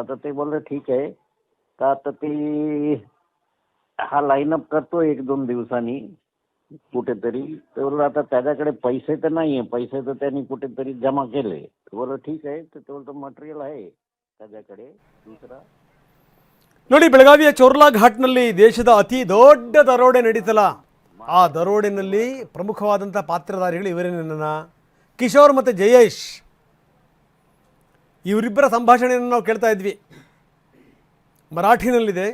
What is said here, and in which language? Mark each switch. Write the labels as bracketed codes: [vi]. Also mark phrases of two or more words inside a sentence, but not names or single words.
[mr] तर ते बोलले ठीक आहे. तर आता ते हा लाईनअप करतो 1-2 दिवसांनी कुठेतरी. ते बोललो आता त्याच्याकडे पैसे तर नाहीये, पैसे तर त्यांनी कुठेतरी जमा केले. बोललो ठीक आहे. तर ते बोलतो मटेरियल आहे त्याच्याकडे दुसरा. [kn] ನೋಡಿ, ಬೆಳಗಾವಿಯ ಚೋರ್ಲಾ ಘಾಟ್ನಲ್ಲಿ ದೇಶದ ಅತಿ ದೊಡ್ಡ ದರೋಡೆ ನಡೀತಲ್ಲ, ಆ ದರೋಡೆನಲ್ಲಿ ಪ್ರಮುಖವಾದಂಥ ಪಾತ್ರಧಾರಿಗಳು ಇವರೇನ, ಕಿಶೋರ್ ಮತ್ತು ಜಯೇಶ್. ಇವರಿಬ್ಬರ ಸಂಭಾಷಣೆಯನ್ನು ನಾವು ಕೇಳ್ತಾ ಇದ್ವಿ. ಮರಾಠಿನಲ್ಲಿದೆ.